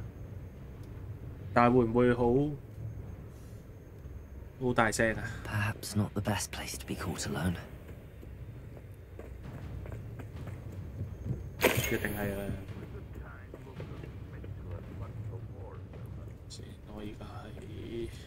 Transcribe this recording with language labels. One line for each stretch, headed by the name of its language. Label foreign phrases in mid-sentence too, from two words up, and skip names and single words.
Cantonese: 但係會唔會好大聲啊
English: ？Perhaps not the best place to be caught alone.
Cantonese: 一定係啦。我而家係。